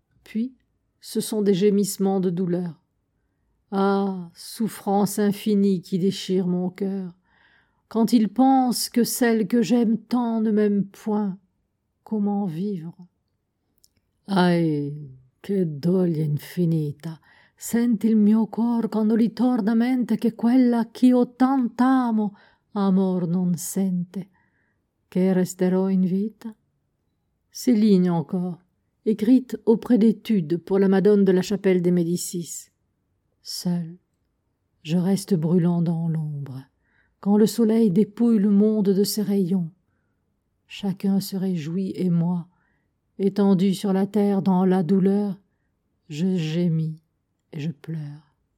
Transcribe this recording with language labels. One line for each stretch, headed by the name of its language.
French: Puis, ce sont des gémissements de douleur. Ah, souffrance infinie qui déchire mon cœur. Quand il pense que celle que j'aime tant ne m'aime point, comment vivre?
Italian: Ai, che doglia infinita! Senti il mio cuor quando li torna mente che quella ch'io tant'amo, amor non sente. Che resterò in vita?
French: Ces lignes encore, écrites auprès d'études pour la Madone de la Chapelle des Médicis. Seul, je reste brûlant dans l'ombre. Quand le soleil dépouille le monde de ses rayons, chacun se réjouit et moi, étendu sur la terre dans la douleur, je gémis et je pleure.